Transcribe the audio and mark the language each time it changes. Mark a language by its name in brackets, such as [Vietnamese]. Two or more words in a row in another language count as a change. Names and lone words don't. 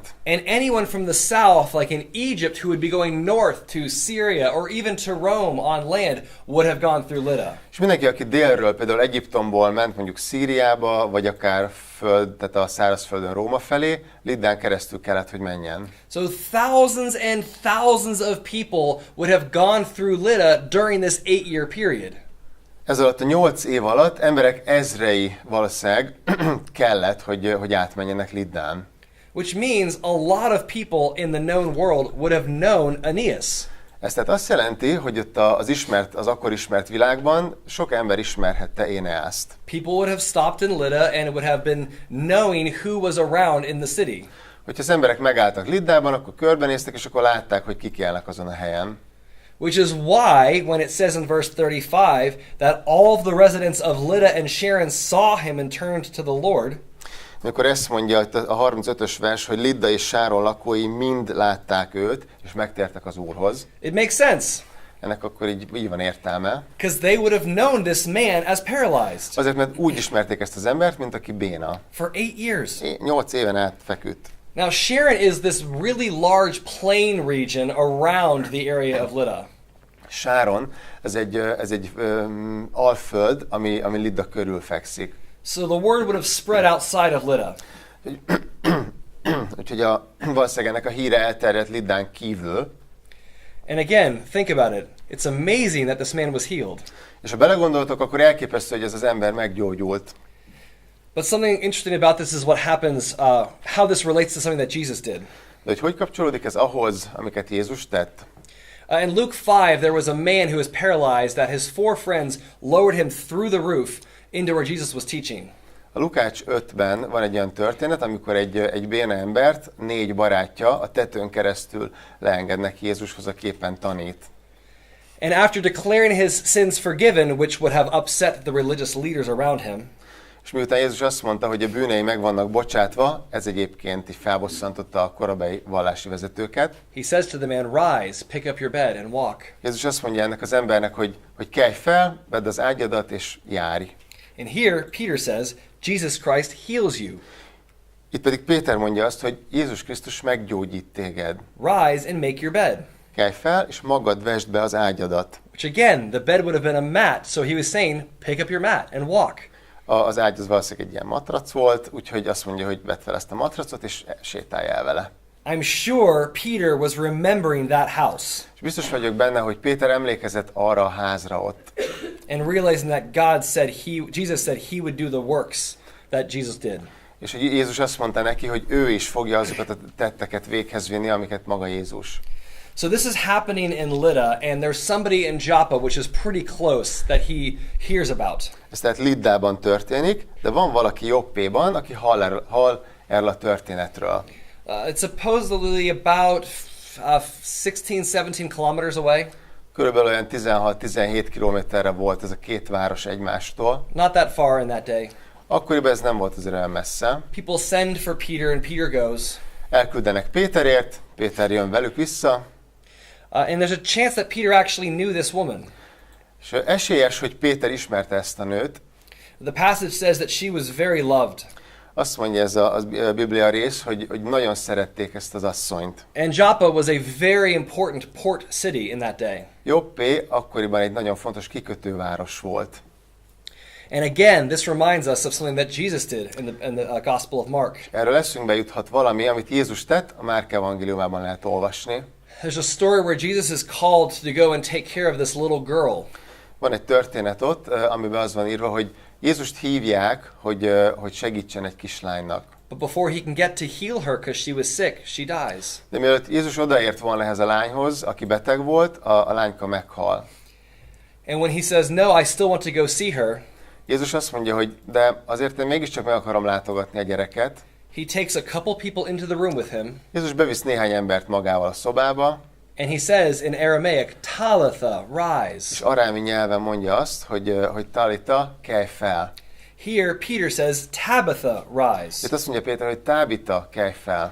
[English] And anyone from the south, like in Egypt, who would be going north to Syria or even to Rome on land, would have gone through Lydda. [Hungarian] És mindenki, aki délről, például Egyiptomból ment mondjuk Szíriába, vagy akár tehát a szárazföldön Róma felé, Lyddán keresztül kellett, hogy menjen. [English] So thousands and thousands of people would have gone through Lydda during this 8-year period. [Hungarian] Ez alatt a 8 év alatt emberek ezrei valószínűleg kellett, hogy átmenjenek Lyddán. [English] Which means a lot of people in the known world would have known Aeneas. [Hungarian] Ez tehát azt jelenti, hogy ott az akkor ismert világban sok ember ismerhette Éneászt. [English] People would have stopped in Lydda and would have been knowing who was around in the city. [Hungarian] Hogyha az emberek megálltak Lyddában, akkor körbenéztek, és akkor látták, hogy kik élnek azon a helyen. [English] Which is why, when it says in verse 35 that all of the residents of Lydda and Sharon saw him and turned to the Lord, [Hungarian] amikor ezt mondja a 35-ös vers, hogy Lydda és Sáron lakói mind látták őt, és megtértek az Úrhoz. [English] it makes sense. [Hungarian] Ennek akkor így van értelme. [English] Because they would have known this man as paralyzed. [Hungarian] Azért, mert úgy ismerték ezt az embert, mint aki béna. [English] For 8 years. [Hungarian] 8 éven át feküdt. [English] Now Sharon is this really large plain region around the area of Lydda. [Hungarian] Sáron, ez egy alföld, ami Lydda körül fekszik. [English] So the word would have spread outside of Lydda. [Hungarian] Úgyhogy valószínűleg ennek a híre elterjedt Lyddán kívül. [English] And again, think about it. It's amazing that this man was healed. [Hungarian] És ha belegondoltok, akkor elképesztő, hogy ez az ember meggyógyult. [English] But something interesting about this is what happens, how this relates to something that Jesus did. [Hungarian] De hogy kapcsolódik ez ahhoz, amiket Jézus tett? [English] In Luke 5, there was a man who was paralyzed that his 4 friends lowered him through the roof into where Jesus was teaching. [Hungarian] A Lukács 5-ben van egy olyan történet, amikor egy béna embert 4 barátja a tetőn keresztül leengednek Jézushoz, aki éppen tanít. [English] And after declaring his sins forgiven, which would have upset the religious leaders around him, [Hungarian] és miután Jézus azt mondta, hogy a bűnei meg vannak bocsátva, ez egyébként így felbosszantotta a korabeli vallási vezetőket. [English] he says to the man, "Rise, pick up your bed and walk." [Hungarian] Jézus azt mondja ennek az embernek, hogy kelj fel, vedd az ágyadat és járj. [English] And here Peter says, Jesus Christ heals you. [Hungarian] Itt pedig Péter mondja azt, hogy Jézus Krisztus meggyógyít téged. [English] Rise and make your bed. [Hungarian] Kelj fel, és magad vesd be az ágyadat. [English] Which again, the bed would have been a mat, so he was saying, pick up your mat and walk. [Hungarian] Az ágy az valószínűleg egy ilyen matrac volt, úgyhogy azt mondja, hogy vedd fel ezt a matracot, és sétálj el vele. [English] I'm sure Peter was remembering that house. [Hungarian] És biztos vagyok benne, hogy Péter emlékezett arra a házra ott. [English] And realizing that Jesus said he would do the works that Jesus did. [Hungarian] És hogy Jézus azt mondta neki, hogy ő is fogja azokat a tetteket véghez vinni, amiket maga Jézus. [English] So this is happening in Lydda, and there's somebody in Joppa, which is pretty close, that he hears about. [Hungarian] Ez tehát Lyddában történik, de van valaki Joppéban, aki hall erről a történetről. [English] It's supposedly about 16-17 kilometers away. [Hungarian] Körülbelül olyan 16-17 kilométerre volt ez a két város egymástól. [English] Not that far in that day. [Hungarian] Akkoriban ez nem volt azért olyan messze. [English] People send for Peter and Peter goes. [Hungarian] Elküldenek Péterért, Péter jön velük vissza, [English] And there's a chance that Peter actually knew this woman. [Hungarian] és esélyes, hogy Péter ismerte ezt a nőt. [English] The passage says that she was very loved. [Hungarian] Azt mondja ez a Biblia rész, hogy nagyon szerették ezt az asszonyt. [English] And Joppa was a very important port city in that day. [Hungarian] Jobbé akkoriban egy nagyon fontos kikötőváros volt. [English] And again, this reminds us of something that Jesus did in the Gospel of Mark. [Hungarian] Erről eszünkbe juthat valami, amit Jézus tett, a Márk evangéliumában lehet olvasni. [English] There's a story where Jesus is called to go and take care of this little girl. [Hungarian] Van egy történet ott, amiben az van írva, hogy Jézust hívják, hogy segítsen egy kislánynak. [English] But before he can get to heal her because she was sick, she dies. [Hungarian] De mielőtt Jézus odaért volna ehhez a lányhoz, aki beteg volt, a lányka meghal. [English] And when he says, no, I still want to go see her, [Hungarian] Jézus azt mondja, hogy de azért én mégiscsak meg akarom látogatni a gyereket. [English] he takes a couple people into the room with him, [Hungarian] Jézus bevisz néhány embert magával a szobába, [English] and he says in Aramaic, Talitha, [Hungarian] és [English] rise. [Hungarian] arámi nyelven mondja azt, hogy Talita, kelj fel. [English] Here, Peter says, Tabitha, rise. [Hungarian] Itt azt mondja Péter, hogy Tábita, kelj fel.